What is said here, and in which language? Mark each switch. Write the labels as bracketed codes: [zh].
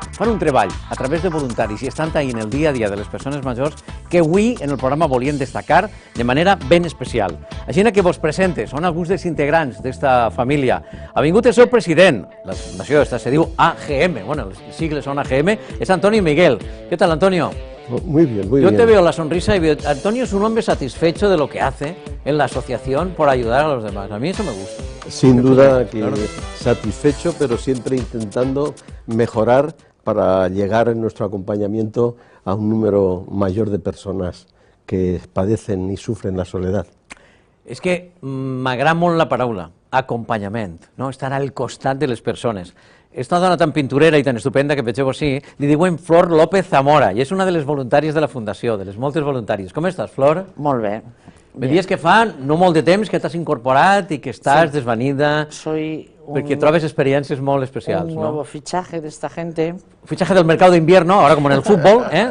[ca] Fan un treball a través de voluntaris i estan taint el dia a dia de les persones majors que avui en el programa volien destacar de manera ben especial. Així que vos presente, són alguns dels integrants d'esta família. Ha vingut el seu president, la fundació esta se diu AGM, bueno, les sigles són AGM, és Antonio Miguel. [es] ¿Qué tal, Antonio? Muy bien, muy bien. Yo te veo la sonrisa y veo, Antonio es un hombre satisfecho de lo que hace en la asociación por ayudar a los demás. A mí eso me gusta. Sin duda que satisfecho, pero siempre intentando mejorar para llegar en nuestro acompañamiento a un número mayor de personas que padecen y sufren la soledad. [ca] És que m'agrada molt la paraula, acompanyament, no? Estar al costat de les persones. Esta dona tan pinturera i tan estupenda que vegeu així, li diuen Flor López Zamora, i és una de les voluntàries de la Fundació, de les moltes voluntàries. Com estàs, Flor? Molt bé. Me dius que fa no molt de temps que t'has incorporat i que estàs desvanida, perquè trobes experiències molt especials, [es] un ¿no? nuevo fichaje de esta gente. Fichaje del mercado de invierno, ahora como en el fútbol, ¿eh?